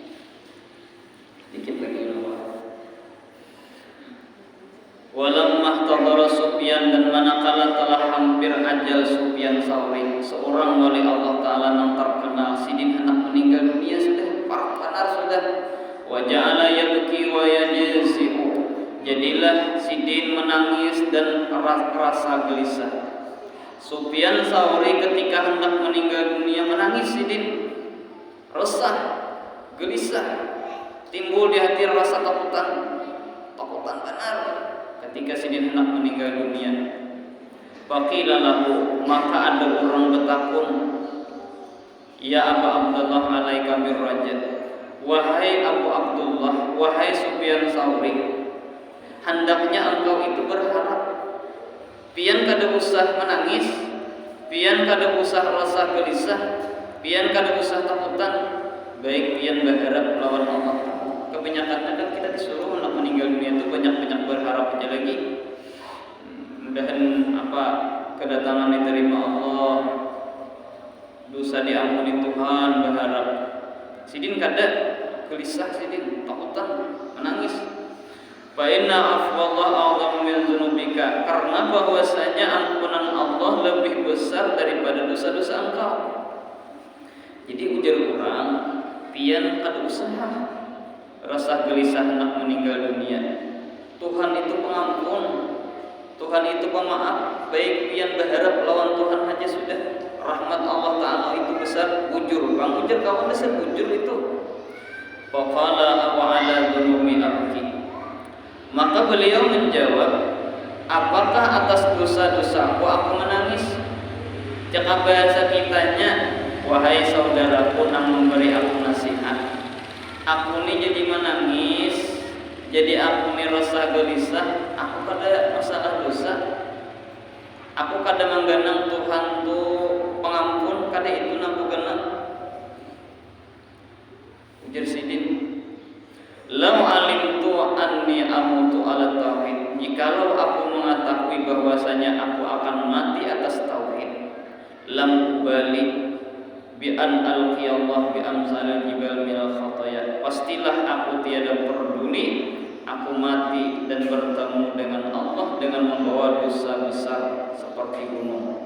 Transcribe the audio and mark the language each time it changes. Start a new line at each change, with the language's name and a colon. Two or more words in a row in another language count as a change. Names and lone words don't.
Banjar: Dikit lagi.
Arabic: ولما حضر سفيان,
Banjar: dan manakala telah hampir ajal Sufyan Tsauri, seorang wali Allah Ta'ala yang terkenal. Sidin hendak meninggal dunia sudah, parah sudah.
Arabic: وجعل يبكي ويجزع,
Banjar: jadilah Sidin menangis dan rasa gelisah. Sufyan Tsauri ketika hendak meninggal dunia menangis. Sidin resah, gelisah, timbul di hati rasa takutan benar ketika Sidin hendak meninggal dunia.
Arabic: فقيل له,
Banjar: maka ada orang bertakun,
Arabic: يا أبا عبد الله عليك بالرجاء,
Banjar: wahai Abu Abdullah, wahai Sufyan Tsauri, hendaknya engkau itu berharap. Pian kada usah menangis, pian kada usah rasa gelisah, pian kada usah takutan, baik pian berharap lawan Allah. Kebanyakan kadang kita disuruh hendak meninggal dunia itu banyak berharap aja lagi. Mudahan kedatangan diterima Allah, dosa diampuni Tuhan, berharap. Sidin kada gelisah, Sidin takutan, menangis.
Arabic: فإن عفو الله أعظم من ذنوبك,
Banjar: karena bahwasanya ampunan Allah lebih besar daripada dosa-dosa engkau. Jadi ujar orang, pian kada usaha rasa gelisah hendak meninggal dunia. Tuhan itu pengampun, Tuhan itu pemaaf. Baik pian berharap lawan Tuhan aja sudah. Rahmat Allah Ta'ala itu besar. Bujur, bang ujar kawan besar bujur itu.
Arabic: فقال وعلى ذنوبي أبكي,
Banjar: maka beliau menjawab, apakah atas dosa-dosaku aku menangis? Cakap bahasa kitanya, wahai saudaraku yang memberi aku nasihat, aku ni jadi menangis, jadi aku ni rasa gelisah, aku kada masalah dosa, aku kada mengganang Tuhan tu pengampun, kada itu naku ganang. Ujar Sidin,
Arabic: لو علمت أني أموت على التوحيد,
Banjar: jikalau aku mengetahui bahwasanya aku akan mati atas tauhid,
Arabic: لم أبال بأن ألقى الله بأمثال الجبال من الخطايا,
Banjar: pastilah aku tiada peduli aku mati dan bertemu dengan Allah dengan membawa dosa besar seperti gunung.